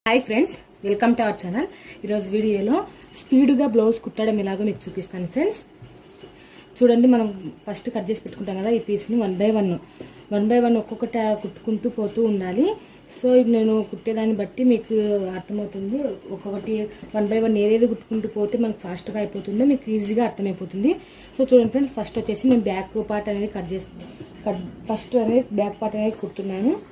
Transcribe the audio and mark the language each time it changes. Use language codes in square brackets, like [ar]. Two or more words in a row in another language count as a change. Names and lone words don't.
[en] Hi friends welcome to our channel [te] వీడియో స్పీడ్ గా బ్లౌజ్ కుట్టడం ఎలాగో మీకు చూపిస్తాను ఫ్రెండ్స్ చూడండి మనం [en] first cut [te] చేసి పెట్టుకుంటాం కదా ఈ పీస్ ని [en] one by one [te] ఒక్కొక్కటి కుట్టుకుంటూ పోతూ ఉండాలి సో ఇది నేను కుట్టేదాన్ని బట్టి మీకు అర్థమవుతుంది ఒక్కొక్కటి [en] one by one [te] ఏదేది కుట్టుకుంటూ పోతే మనకు ఫాస్ట్ గా అయిపోతుందో మీకు ఈజీగా అర్థమైపోతుంది సో చూడండి [en] friends first [te] వచ్చేసి నేను [en] back part [te] అనేది కట్ చేసి ఫస్ట్ అనేది [en] back part [te] అనేది కుడుతున్నాను